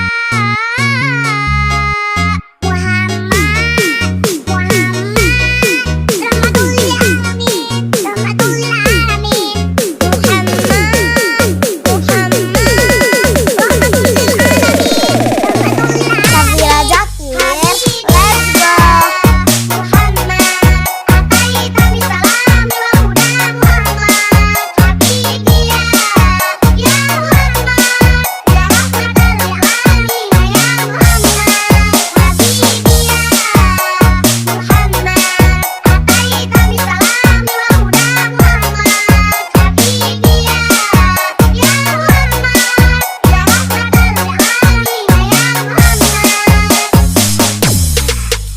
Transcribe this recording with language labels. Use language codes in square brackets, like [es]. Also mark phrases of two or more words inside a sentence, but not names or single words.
[ar] محمد رحمة للعالمين رحمة للعالمين محمد رحمة للعالمين [en] Syafira Zakir, let's go. [ar] محمد أتيت بالسلام والهدى محمد حبيبي يا محمد يا رحمة للعالمين يا محمد حبيبي يا محمد أتيت بالسلام والهدى محمد حبيبي يا محمد يا رحمة للعالمين يا محمد